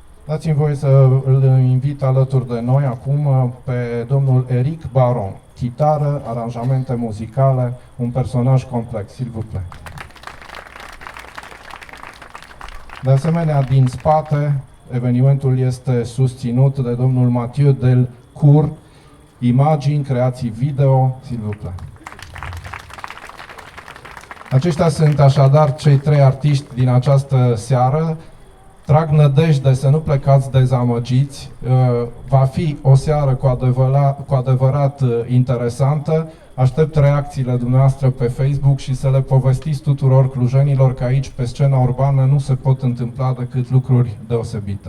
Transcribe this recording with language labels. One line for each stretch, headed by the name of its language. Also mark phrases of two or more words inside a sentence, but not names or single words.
Romanian: Dați-mi voie să îl invit alături de noi acum pe domnul Eric Baron, chitară, aranjamente muzicale, un personaj complex,
French: s'il vous plaît.
Romanian: De asemenea, din spate, evenimentul este susținut de domnul Mathieu Delcourt, imagini, creații video,
French: s'il vous plaît.
Romanian: Aceștia sunt așadar cei trei artiști din această seară. Trag nădejde să nu plecați dezamăgiți, va fi o seară cu adevărat interesantă. Aștept reacțiile dumneavoastră pe Facebook și să le povestiți tuturor clujenilor că aici, pe scena urbană, nu se pot întâmpla decât lucruri deosebite.